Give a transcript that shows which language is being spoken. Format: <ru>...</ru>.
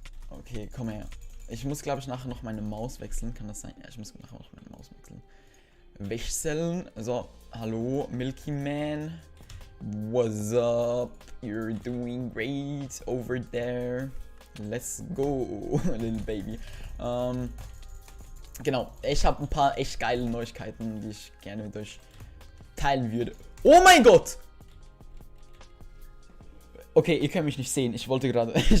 <de>Okay, komm her. Ich muss, glaube ich, nachher noch meine Maus wechseln. Kann das sein? Ja, ich muss nachher noch meine Maus wechseln.</de> <en>So, hallo, Milky Man. What's up? You're doing great over there. Let's go, little baby.</en> <de>Genau, ich habe ein paar echt geile Neuigkeiten, die ich gerne mit euch teilen würde. Oh mein Gott! Okay, ihr könnt mich nicht sehen. Ich wollte gerade.</de>